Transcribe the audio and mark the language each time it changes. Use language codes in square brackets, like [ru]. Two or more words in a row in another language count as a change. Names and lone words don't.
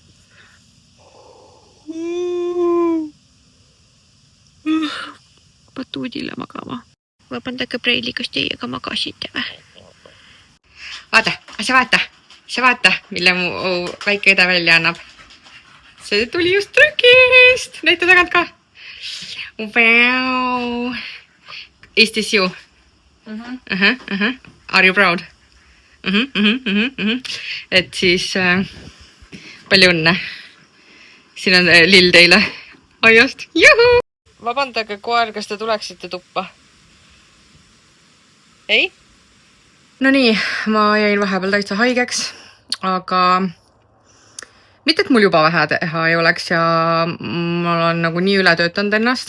[et] Batuudile magama. Vabandage preili, kas teiega magasite või? Sa vaata, mille mu väike õde välja annab. See tuli just trükist. Näita tagant ka. [en] Wow. Is this you? Are you proud? [et] Et siis palju õnne. Siin on lill teile aiast. Juhu! Vabandage koer, kas te tuleksite tuppa? Ei? No nii, ma jäin vahepeal täitsa haigeks, aga mitte, et mul juba vähe teha ei oleks ja ma olen nagu nii üle töötanud ennast.